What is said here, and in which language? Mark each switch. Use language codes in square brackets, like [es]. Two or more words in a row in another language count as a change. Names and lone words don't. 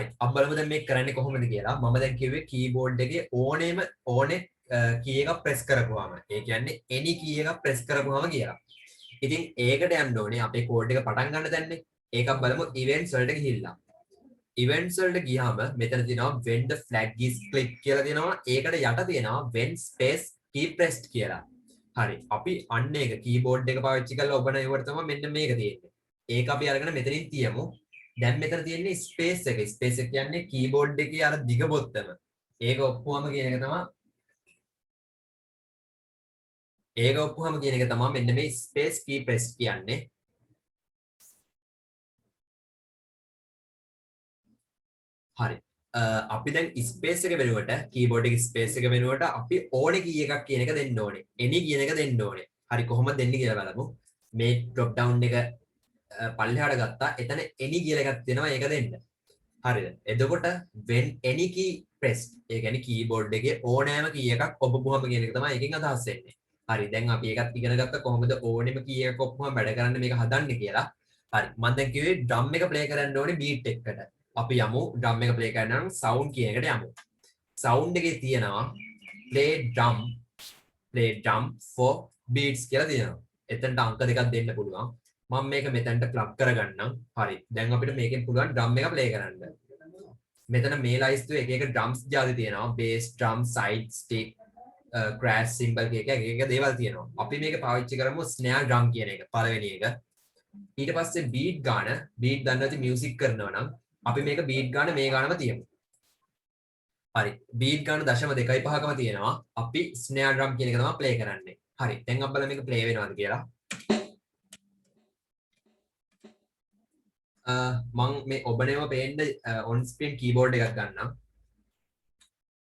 [si] අපි බලමු දැන් මේක කරන්නේ කොහොමද කියලා. මම දැන් කිව්වේ කීබෝඩ් එකේ ඕනේ කී එකක් ප්‍රෙස් කරපුවාම. ඒ කියන්නේ [en] any key [si] එකක් ප්‍රෙස් කරපුවාම කියලා. ඉතින් ඒකට යන්න ඕනේ අපේ කෝඩ් එක පටන් ගන්න දැන්නේ. ඒකක් බලමු events වලට ගිහිල්ලා. events වලට ගියාම මෙතන තියෙනවා [en] when the flag is clicked [si] කියලා තියෙනවා. ඒකට යට තියෙනවා [en] when space key pressed [si] කියලා. හරි. අපි අන්න ඒක keyboard එක පාවිච්චි කරලා ඔබන ඒවට තමයි මෙන්න මේක තියෙන්නේ. ඒක අපි අරගෙන මෙතනින් තියමු. දැන් මෙතන තියෙන්නේ space එක. space එක කියන්නේ keyboard එකේ අර දිග බොත්තම. ඒක ඔප්පුවම කියන එක තමයි මෙන්න මේ [en] space key press [si] කියන්නේ. හරි. අපි දැන් space එක වෙනුවට keyboard එකේ space එක වෙනුවට අපි ඕනේ key එකක් කියන එක දෙන්න ඕනේ. any කියන එක දෙන්න ඕනේ. හරි කොහොමද දෙන්නේ කියලා බලමු. මේ drop down එක පල්ලෙහාට ගත්තා. එතන any කියලා එකක් තියෙනවා ඒක දෙන්න. හරිද? එතකොට [en] when any key pressed [si] ඒ කියන්නේ keyboard එකේ ඕනෑම key එකක් ඔබපුවම කියන එක තමයි එකෙන් අදහස් වෙන්නේ. හරි දැන් අපි ඒකත් ඉගෙන ගත්ත කොහොමද ඕනෙම key එකක් ඔප්පුවම වැඩ කරන්න මේක හදන්නේ කියලා. හරි මම දැන් කිව්වේ drum එක play කරන්න ඕනේ beat එකකට. අපි යමු drum එක play කරන්න නම් sound කියන එකට යමු. sound එකේ තියෙනවා [en] play drum for beats [si] කියලා තියෙනවා. එතනට අංක දෙකක් දෙන්න පුළුවන්. මම මේක මෙතනට plug කරගන්නම්. හරි දැන් අපිට මේකෙන් පුළුවන් drum එක play කරන්න. මෙතන මේ ලයිස්තුවේ එක එක drums ජාති තියෙනවා. [en] bass drum, side stick, crash cymbal [si] එක දේවල් තියෙනවා. අපි මේක පාවිච්චි කරමු [en] snare drum [si] කියන එක පළවෙනි එක. ඊට පස්සේ beat ගාන beat දන්නේ නැති music කරනවා නම් අපි මේක beat ගාන මේ ගානම තියමු. හරි beat ගාන 0.25කම තියෙනවා. අපි [en] snare drum [si] කියන එක තමයි play කරන්නේ. හරි දැන් අපි බලමු මේක play වෙනවද කියලා. මම මේ ඔබනේම පේන්න [en] on screen keyboard [si] එකක් ගන්නම්.